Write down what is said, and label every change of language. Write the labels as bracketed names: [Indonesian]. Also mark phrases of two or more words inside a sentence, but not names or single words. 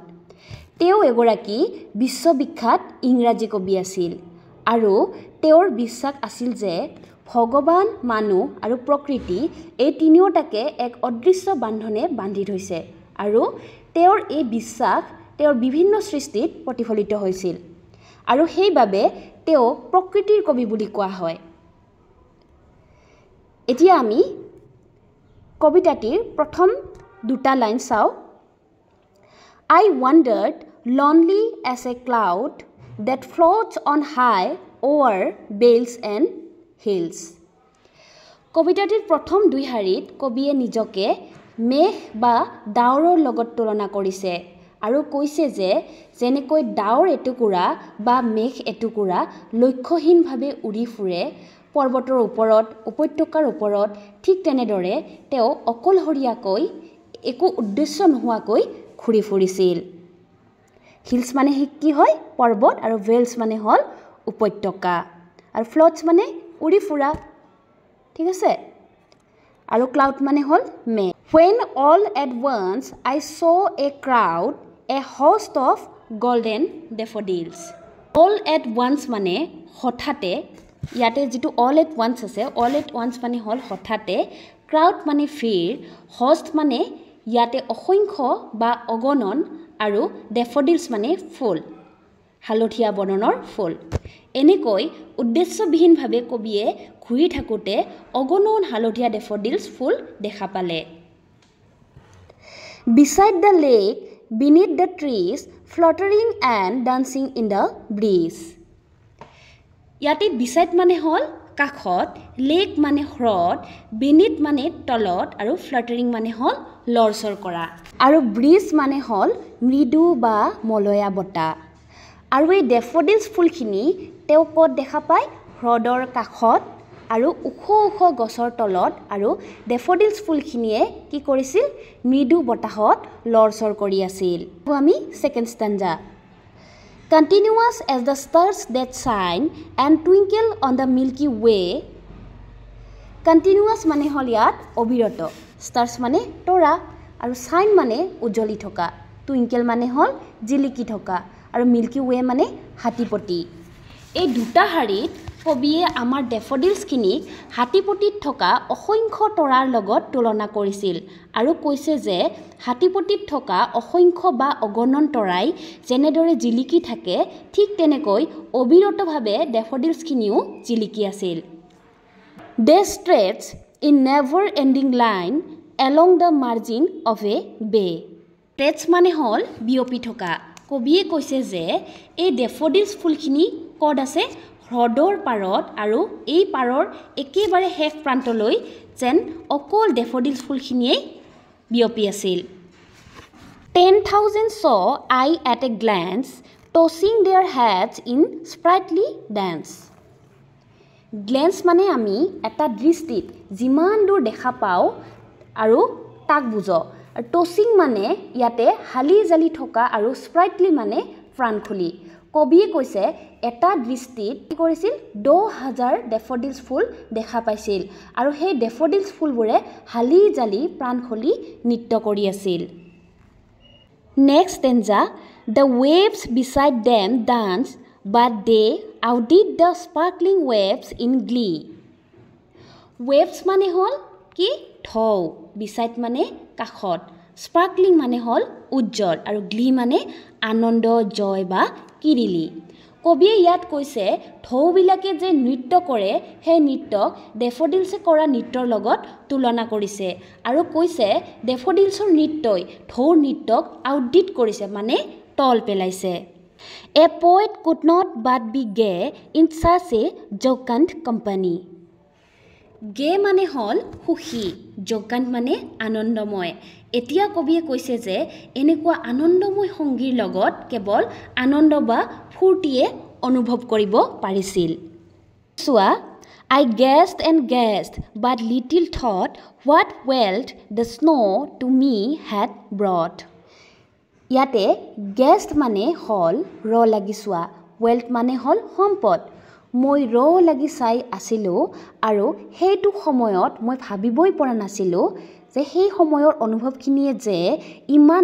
[Assamese] তেওঁ এগৰাকী বিশ্ববিখ্যাত ইংৰাজী কবি আছিল আৰু তেওঁৰ বিশ্বাস আছিল যে ভগৱান, মানুহ আৰু প্ৰকৃতি এই তিনিওটাকে এক অদৃশ্য বান্ধনে বান্ধি থৈছে আৰু তেওঁৰ এই বিশ্বাস তেওঁৰ বিভিন্ন সৃষ্টিত প্ৰতিফলিত হৈছিল আৰু সেইবাবে তেওঁ প্ৰকৃতিৰ কবি বুলি কোৱা হয়। এতিয়া আমি কবিতাটিৰ প্ৰথম দুটা লাইন চাওঁ। [English] I wandered lonely as a cloud that floats on high over vales and hills. [Assamese] কবিতাটিৰ প্ৰথম দুই শাৰীত কবিয়ে নিজকে মেঘ বা ডাৱৰৰ লগত তুলনা কৰিছে আৰু কৈছে যে যেনেকৈ ডাৱৰ এটুকুৰা বা মেঘ এটুকুৰা লক্ষ্যহীনভাৱে উৰি ফুৰে পৰ্বতৰ ওপৰত, উপত্যকাৰ ওপৰত, ঠিক তেনেদৰে তেওঁ অকলশৰীয়াকৈ একো উদ্দেশ্য নোহোৱাকৈ ঘূৰি ফুৰিছিল। হিলছ মানে কি হয়? পৰ্বত, আৰু ভেলছ মানে হ'ল উপত্যকা, আৰু ফ্লটছ মানে উৰি ফুৰা, ঠিক আছে, আৰু ক্লাউড মানে হ'ল মেঘ। [English] When all at once I saw a crowd, a host of golden daffodils. All at once [Assamese] মানে হঠাতে, ইয়াতে যিটো [English] all at once [Assamese] আছে, [English] all at once [Assamese] মানে হ'ল হঠাতে, ক্ৰাউড মানে ভিৰ, host মানে ইয়াতে অসংখ্য বা অগণন, আৰু ডেফোডিলছ মানে ফুল, হালধীয়া বৰণৰ ফুল। এনেকৈ উদ্দেশ্যবিহীনভাৱে কবিয়ে ঘূৰি থাকোঁতে অগণন হালধীয়া ডেফোডিলছ ফুল দেখা পালে। [English] Beside the lake, beneath the trees, fluttering and dancing in the breeze. [Assamese] ইয়াতে beside মানে হ'ল কাষত, লেক মানে হ্ৰদ, beneath মানে তলত, আৰু fluttering মানে হ'ল লৰচৰ কৰা, আৰু ব্ৰিজ মানে হ'ল মৃদু বা মলয়া বতাহ। আৰু এই ডেফোডিলছ ফুলখিনি তেওঁ ক'ত দেখা পায়? হ্ৰদৰ কাষত আৰু ওখ ওখ গছৰ তলত, আৰু ডেফোডিলছ ফুলখিনিয়ে কি কৰিছিল? মৃদু বতাহত লৰচৰ কৰি আছিল। আমি [English] second stanza. Continuous as the stars that shine and twinkle on the Milky Way. [Assamese] Continuous মানে হ'ল ইয়াত অবিৰত, ষ্টাৰ্ছ মানে তৰা, আৰু চাইন মানে উজ্বলি থকা, টুইংকেল মানে হ'ল জিলিকি থকা, আৰু মিল্কি ৱে মানে হাতীপতি। এই দুটা শাৰীত কবিয়ে আমাৰ ডেফোডিলছখিনিক হাতীপতিত থকা অসংখ্য তৰাৰ লগত তুলনা কৰিছিল আৰু কৈছে যে হাতীপতিত থকা অসংখ্য বা অগণন তৰাই যেনেদৰে জিলিকি থাকে, ঠিক তেনেকৈ অবিৰতভাৱে ডেফোডিলছখিনিও জিলিকি আছিল। [English] They stretch in never-ending line along the margin of a bay. [Assamese] Stretch মানে হ'ল বিয়পি থকা। কবিয়ে কৈছে যে এই ডেফোডিলছ ফুলখিনি ক'ত আছে? হ্ৰদৰ পাৰত, আৰু এই পাৰৰ একেবাৰে শেষ প্ৰান্তলৈ যেন অকল ডেফোডিলছ ফুলখিনিয়েই বিয়পি আছিল। [English] 10,000 saw I at a glance, tossing their heads in sprightly dance. [Assamese] গ্লেন্স মানে আমি এটা দৃষ্টিত যিমান দূৰ দেখা পাওঁ আৰু তাক বুজো, আৰু টচিং মানে ইয়াতে হালি জালি থকা, আৰু স্প্ৰাইটলি মানে প্ৰাণখুলি। কবিয়ে কৈছে এটা দৃষ্টিত কি কৰিছিল? 10,000 ডেফোডিলছ ফুল দেখা পাইছিল, আৰু সেই ডেফোডিলছ ফুলবোৰে হালি জালি প্ৰাণখুলি নৃত্য কৰি আছিল। [English] next stanza. The waves beside them dance, but they outdid the sparkling waves in glee. [Assamese] Waves মানে হ'ল কি? ঢৌ, beside মানে কাষত, sparkling মানে হ'ল উজ্জ্বল, আৰু glee মানে আনন্দ, জয় বা কিৰিলি। কবিয়ে ইয়াত কৈছে ঢৌবিলাকে যে নৃত্য কৰে সেই নৃত্যক ডেফোডিলছে কৰা নৃত্যৰ লগত তুলনা কৰিছে, আৰু কৈছে ডেফোডিলছৰ নৃত্যই ঢৌৰ নৃত্যক আউটডিট কৰিছে, মানে তল পেলাইছে। [English] A poet could not but be gay in such a jocund company. [Assamese] গে মানে হ'ল সুখী, জকাণ্ড মানে আনন্দময়। এতিয়া কবিয়ে কৈছে যে এনেকুৱা আনন্দময় সংগীৰ লগত কেৱল আনন্দ বা ফূৰ্তিয়ে অনুভৱ কৰিব পাৰিছিল চোৱা [English] I guessed and guessed, but little thought what wealth the snow to me had brought. [Assamese] ইয়াতে guessed মানে হল ৰ লাগি চোৱা wealth মানে হল সম্পদ মই ৰ লাগি চাই আছিলো আৰু সেইটো সময়ত মই ভাবিবই পৰা নাছিলো যে সেই সময়ৰ অনুভৱখিনিয়ে যে ইমান